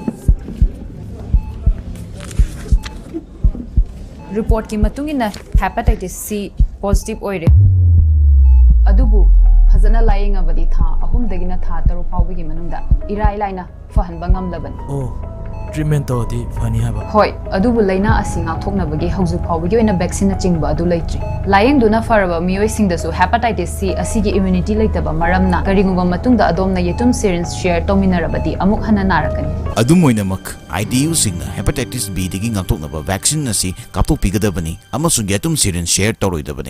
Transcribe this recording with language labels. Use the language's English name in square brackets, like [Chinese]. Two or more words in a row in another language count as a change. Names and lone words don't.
[Manipuri] report ki matungina [English] hepatitis C positive [Manipuri] oire adubu fazana laying abadi tha ahum dagina tha taru pawbi gi manungda irai laina fahanba ngamlaban oh treatment to di fani haba hoi adubu laina asinga thoknabagi hauju pawbi gi oina vaccine chingba adu leitri laying duna faraba miyoi singdasu hepatitis C asigi immunity leitaba maramna karingumba matungda adomna yetum [English] syringe share [Manipuri] tominarabadi amuk hana narakani adumoinamak IDU singna hepatitis B digi ngakthoknaba vaccine asi kaptopigadabani amasung yetum [English] syringe share [Manipuri] toroidabani